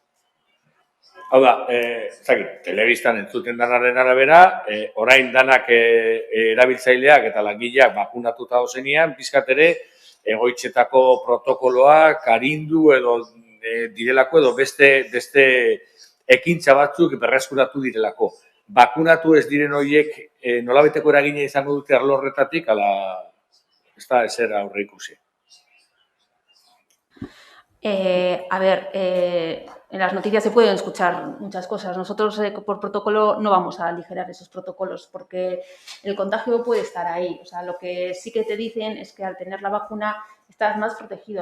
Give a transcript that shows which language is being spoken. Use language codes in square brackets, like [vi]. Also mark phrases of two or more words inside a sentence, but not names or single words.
[eu] Hau da, telebistan entzuten danaren arabera, orain danak erabiltzaileak eta langileak bakunatuta dozenean, pizkat ere egoitzetako protokoloak arindu edo direlako edo beste ekintza batzuk berreskuratu direlako. Bakunatu ez diren horiek nolabaiteko eragina izango dute arlo horretatik, ala ez da ezer aurre ikusi. [es] A ver, en las noticias se pueden escuchar muchas cosas. Nosotros por protocolo no vamos a aligerar esos protocolos porque el contagio puede estar ahí. O sea, lo que sí que te dicen es que al tener la vacuna estás más protegido.